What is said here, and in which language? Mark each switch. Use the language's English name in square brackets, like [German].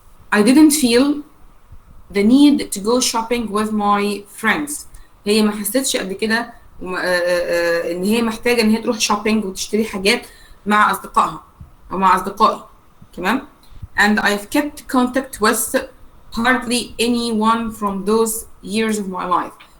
[English] I didn't feel the need to go shopping with my friends. [Arabic] هي ما حسيتش قبل كده ان هي محتاجه ان هي تروح شوبينج وتشتري حاجات مع اصدقائها او مع اصدقائي. تمام. [English] and I've kept contact with hardly anyone from those years of my life.